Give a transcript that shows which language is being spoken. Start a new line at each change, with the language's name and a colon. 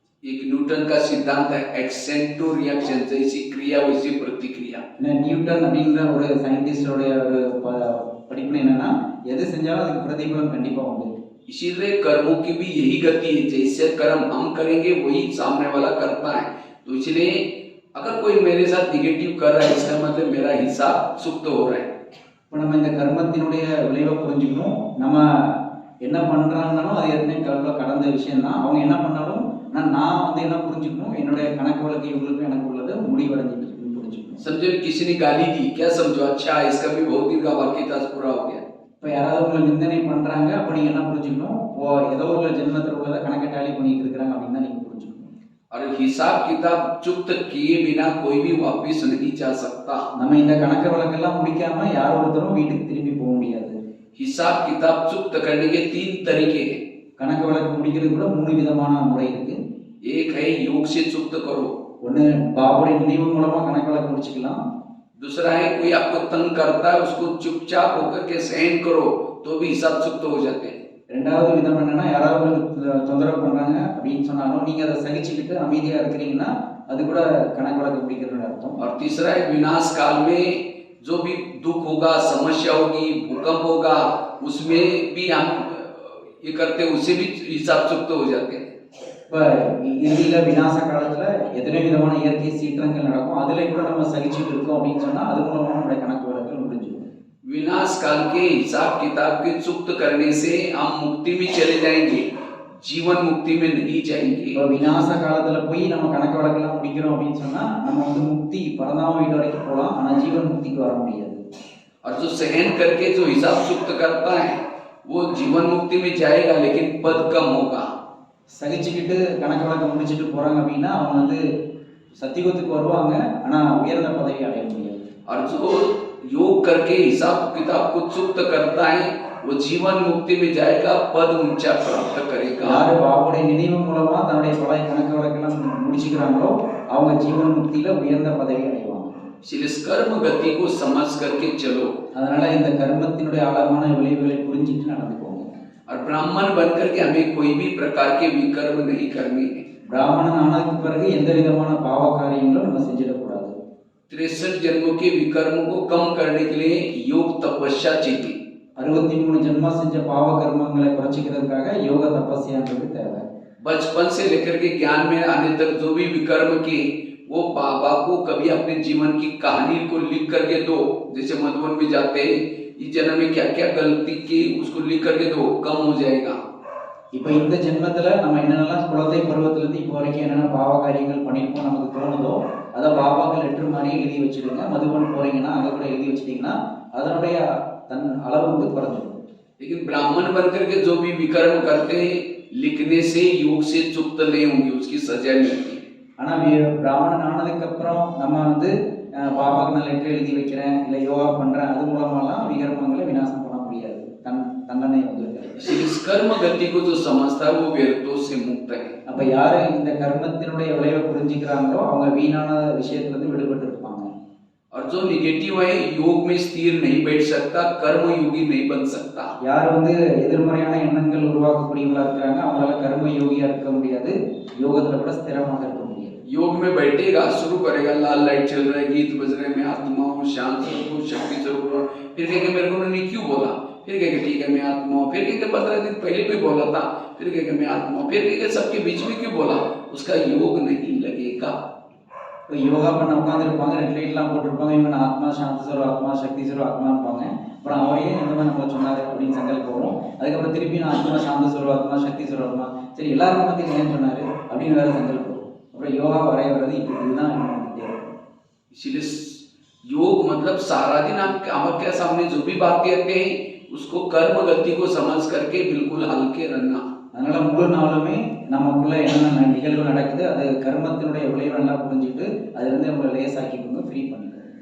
Hindi: एक न्यूटन का सिद्धांत है एक्शन टू रिएक्शन, जैसी क्रिया वैसी प्रतिक्रिया।
Tamil: நியூட்டன் அப்படிங்கிற ஒரு சயின்டிஸ்டோடைய ஒரு படிப்பு என்னன்னா எது செஞ்சாலும் அதுக்கு பிரதிபலன் கண்டிப்பா உண்டு.
Hindi: इसीलिए कर्मों की भी यही गति है, जैसे कर्म हम करेंगे वही सामने वाला करता है। तो इसलिए अगर कोई मेरे साथ निगेटिव कर रहा है, इसका मतलब मेरा हिसाब सुप्त हो रहा है।
Tamil: இப்போ நம்ம இந்த கர்மத்தினுடைய விளைவை புரிஞ்சுக்கணும். நம்ம என்ன பண்றாங்கனாலும் அது ஏற்கனவே கடந்த விஷயம் தான். அவங்க என்ன பண்ணாலும் நான் வந்து என்ன புரிஞ்சுக்கணும், என்னுடைய கணக்கு வழக்கு இவங்களுக்கும் எனக்கு உள்ளது முடிவடைஞ்சிட்டு புரிஞ்சுக்கணும்.
Hindi: समझो किसी ने गाली दी, क्या समझो? अच्छा इसका भी बहुत दिन का बाकी था, पूरा हो गया।
Tamil: இப்போ யாராவது உங்களை நிந்தனை பண்றாங்க, அப்போ நீங்க என்ன புரிஞ்சுக்கணும், ஏதோ ஒரு ஜென்மத்தில் உள்ளதை கணக்கை டேலி பண்ணிட்டு இருக்கிறாங்க அப்படின்னு தான் நீங்க புரிஞ்சுக்கணும்.
Hindi: और हिसाब किताब चुप्त किए बिना कोई भी वापस नहीं जा सकता।
Tamil: நம்ம இந்த கணக்கு வழக்கெல்லாம் முடிக்காம யார் ஒருத்தரும் வீட்டுக்கு திரும்பி போக முடியாது.
Hindi: हिसाब किताब चुप्त करने के 3 तरीके हैं।
Tamil: கணக்கு வழக்கு முடிக்கிறது கூட 3 விதமான முறை இருக்கு.
Hindi: एक है योग से चुप्त करो,
Tamil: ஒன்று பாபாவுடைய நினைவு மூலமா கணக்கு வழக்கு முடிச்சுக்கலாம்.
Hindi: दूसरा है कोई आपको तंग करता है उसको चुपचाप होकर के सहन करो, तो भी हिसाब चुप्त हो जाते हैं।
Tamil: ரெண்டாவது விதம் என்னன்னா யாராவது உங்களுக்கு தொந்தரவு பண்றாங்க அப்படின்னு சொன்னாலும் நீங்க அதை சகிச்சுக்கிட்டு அமைதியா இருக்கிறீங்கன்னா அது கூட கணக்கு வழக்கு முடிக்கிறதுன்னு அர்த்தம்.
Hindi: और तीसरा है विनाश काल में जो भी दुख होगा, समस्या होगी, भूकंप होगा, उसमें भी हम ये करते, उससे भी हिसाब चुप्त हो जाते हैं।
Tamil: இப்போ இறுதியில விநாச காலத்துல எத்தனை விதமான இயற்கை சீற்றங்கள் நடக்கும், அதுல கூட நம்ம சகிச்சுட்டு இருக்கோம் அப்படின்னு சொன்னா அது மூலமா நம்மளுடைய கணக்கு வழக்கு முடிஞ்சிடும்.
Hindi: विनाश काल के हिसाब किताब के चुप्त करने से हम मुक्ति में चले जाएंगे, जीवन मुक्ति में नहीं जाएंगे।
Tamil: இப்போ விநாச காலத்துல போய் நம்ம கணக்கு வழக்கெல்லாம் முடிக்கிறோம் அப்படின்னு சொன்னா நம்ம வந்து முக்தி பரந்தாம வீடு வரைக்கும் போகலாம், ஆனா ஜீவன் முக்திக்கு வர முடியாது.
Hindi: और जो सहन करके जो हिसाब चुप्त करता है वो जीवन मुक्ति में जाएगा, लेकिन पद कम होगा।
Tamil: சகிச்சுக்கிட்டு கணக்கு வழக்கம் முடிச்சுட்டு போறாங்க அப்படின்னா அவங்க வந்து சத்தியுகத்துக்கு வருவாங்க, ஆனா உயர்ந்த பதவி அடைய முடியாது.
Hindi: और जो योग करके हिसाब किताब को चुप्त करता है वो जीवन मुक्ति में जाएगा, पद ऊंचा प्राप्त करेगा।
Tamil: யாரு பாபாவுடைய நினைவு மூலமா தன்னுடைய பழைய கணக்கு வழக்கெல்லாம் முடிச்சுக்கிறாங்களோ அவங்க ஜீவன் முக்தியில உயர்ந்த பதவி அடைவாங்க.
Hindi: इसलिए इस कर्म गति को समझ करके चलो,
Tamil: அதனால இந்த கர்மத்தினுடைய ஆழமான விளைவுகளை புரிஞ்சுட்டு நடந்துக்கோங்க.
Hindi: और ब्राह्मण बनकर के हमें कोई भी प्रकार के विकर्म नहीं करने हैं।
Tamil: பிராமணன் ஆனதுக்கு பிறகு எந்த விதமான பாவ காரியங்களும் நம்ம செஞ்சிடக்கூடாது.
Hindi: 63 जन्मों के विकर्म को कम करने के लिए योग तपस्या चाहिए।
Tamil: 63 जन्मा செஞ்ச பாவ கர்மங்களை குறைச்சிக்கிறதுக்காக யோக தபஸ்யான்றது தேவை.
Hindi: बचपन से लेकर के ज्ञान में आने तक जो भी विकर्म किए वो बाबा को कभी अपने जीवन की कहानी को लिख करके दो। जैसे मधुबन में जाते हैं, इस जन्म में क्या क्या गलती की उसको लिख करके दो, कम हो जाएगा।
Tamil: இப்போ இந்த ஜென்மத்துல நம்ம என்னென்னலாம் குழந்தை பருவத்திலிருந்து இப்போ வரைக்கும் என்னென்ன பாவ காரியங்கள் பண்ணியிருப்போம் நமக்கு தோணுதோ அதை பாபாவுக்கு லெட்டர் மாதிரி எழுதி வச்சுடுங்க. மதுபன் போறீங்கன்னா அங்கே கூட எழுதி வச்சிட்டிங்கன்னா அதனுடைய தன் அளவு வந்து குறைஞ்சிடும்.
Hindi: लेकिन ब्राह्मण बनकर के जो भी विकर्म करते हैं लिखने से योग से चुप्त नहीं होंगे, उसकी सजा मिलती है।
Tamil: ஆனா பிராமணன் ஆனதுக்கு அப்புறம் நம்ம வந்து பாபாவுக்கு நான் லெட்டர் எழுதி வைக்கிறேன் இல்லை யோகா பண்றேன் அது மூலமாலாம் விகர்மங்களை விநாசம் பண்ண முடியாது, தண்டனை வந்து.
Hindi: इस कर्म गति को जो समझता है वो व्यर्थों से मुक्त है।
Tamil: அப்ப யாரு இந்த கர்மத்தினுடைய விளைவை புரிஞ்சுக்கிறாங்களோ அவங்க வீணான விஷயத்துல இருந்து விடுபட்டு இருப்பாங்க.
Hindi: और जो निगेटिव है योग में स्थिर नहीं बैठ सकता, कर्म योगी नहीं बन सकता।
Tamil: யார் வந்து எதிர்மறையான எண்ணங்கள் உருவாக்கக்கூடியவங்களா இருக்கிறாங்க அவங்களால கர்ம யோகியா இருக்க முடியாது, யோகத்துல கூட ஸ்திரமாக இருக்க முடியாது.
Hindi: योग में बैठेगा, शुरू करेगा, लाल लाइट चल रहा है, गीत बज रहे, मैं आत्मा हूँ, शांत स्वरूप शक्ति स्वरूप हूँ, फिर कहेंगे मेरे को उन्होंने क्यों बोला, फिर कहेंगे ठीक है मैं आत्मा हूँ, फिर कहेंगे 15 दिन पहले भी बोला था, फिर कहेंगे मैं आत्मा हूँ, फिर कहेंगे सबके बीच में क्यों बोला, उसका योग नहीं लगेगा।
Tamil: இப்போ யோகா பண்ண உட்காந்துருப்பாங்க, ரெட் லைட்லாம் போட்டிருப்பாங்க, இவங்க ஆத்மா சாந்தி ஸ்வரூப் ஆத்மா சக்தி ஸ்வரூப் ஆத்மான்பாங்க. அப்புறம் அவரையே இந்த மாதிரி நம்ம சொன்னாரு அப்படின்னு சங்கல்பம் வரும். அதுக்கப்புறம் திருப்பி நான் ஆத்மா சாந்த ஸ்வரூப் ஆத்மா சக்தி ஸ்வரூப் ஆத்மா, சரி எல்லாரும் பத்தி ஏன் சொன்னாரு அப்படின்னு வேற சங்கல்பம் வரும். அப்புறம் யோகா வரைய வர்றது இதுதான் வந்துட்டே இருக்கும்.
Hindi: इसलिए योग मतलब सारा दिन आप आपके सामने जो भी बात कहते हैं उसको कर्म गति को समझ करके बिल्कुल हल्के रहना।
Tamil: அதனால முழு நாளுமே நமக்குள்ள என்னென்ன நிகழ்வு நடக்குது அது கர்மத்தினுடைய விளைவு நல்லா புரிஞ்சுட்டு அதுல இருந்து நம்மளை லேசாக்கி கொண்டு ஃப்ரீ பண்ணுங்க.